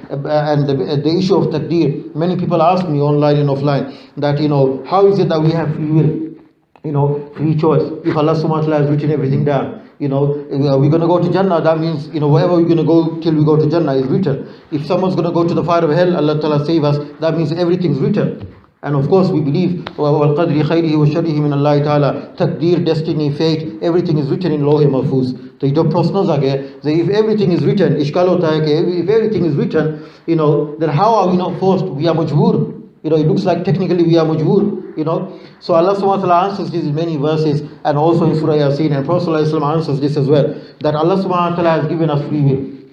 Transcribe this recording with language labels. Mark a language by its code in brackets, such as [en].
[en] And the issue of taqdeer, many people ask me online and offline that, how is it that we have free will, free choice? If Allah subhanahu wa ta'ala has written everything down, we're going to go to Jannah, that means, wherever we're going to go till we go to Jannah is written. If someone's going to go to the fire of hell, Allah ta'ala save us, that means everything's written. And of course we believe [ar] وَالْقَدْرِ خَيْرِهِ وَشَرِّهِ مِنَ اللَّهِ تَعَالَى. [en] Taqdeer, destiny, fate, everything is written in Lawh Mahfuz. So if everything is written, [ur] ishkal hota hai ki [en] if everything is written, then how are we not forced? We are majboor. It looks like technically we are majboor. So Allah subhanahu wa ta'ala answers this in many verses, and also in Surah Yaseen, and Prophet answers this as well, that Allah subhanahu wa ta'ala has given us free will.